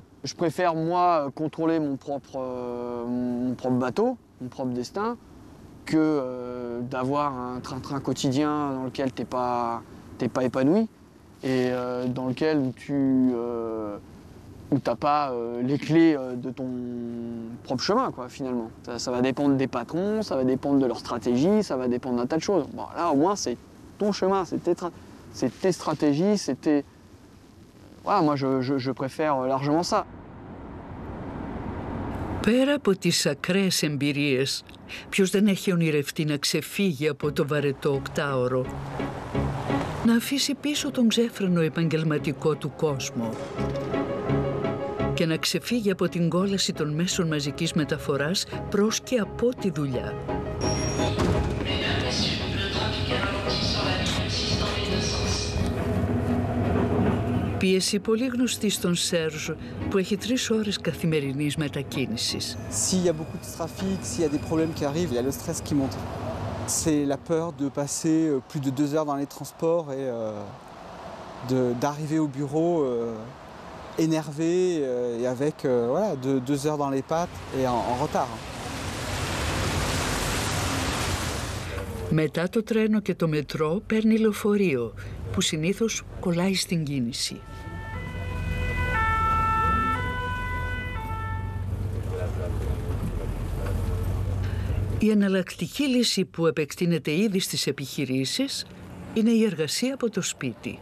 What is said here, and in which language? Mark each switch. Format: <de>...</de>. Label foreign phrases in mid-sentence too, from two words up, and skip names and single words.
<fr>Je préfère, moi, contrôler mon propre bateau, mon propre destin, que d'avoir un train-train quotidien dans lequel t'es pas épanoui et dans lequel où t'as pas les clés de ton propre chemin, quoi, finalement. Ça va dépendre des patrons, ça va dépendre de leur stratégie, ça va dépendre d'un tas de choses. Bon, là, au moins, ton chemin, c'est tes stratégies, c'était... Voilà, moi, je préfère largement ça.</fr> <el>Πέρα από τις ακραίες εμπειρίες, ποιος δεν έχει ονειρευτεί να ξεφύγει από το βαρετό οκτάωρο, να αφήσει πίσω τον ξέφρενο επαγγελματικό του κόσμο και να ξεφύγει από την κόλαση των μέσων μαζικής μεταφοράς προς και από τη δουλειά. Πίεση πολύ γνωστή στον Σέρζ, που έχει 3 ώρες καθημερινής μετακίνησης.</el> <fr>S'il y a beaucoup de trafic, s'il y a des problèmes qui arrivent, il y a le stress qui monte. C'est la peur de passer plus de 2 heures dans les transports et d'arriver au bureau énervé et avec voilà, 2 heures dans les pattes et en retard.</fr> <el>Μετά το τρένο και το μετρό παίρνει λεωφορείο, που συνήθως κολλάει στην κίνηση. Η εναλλακτική λύση που επεκτείνεται ήδη στις επιχειρήσεις είναι η εργασία από το σπίτι.</el>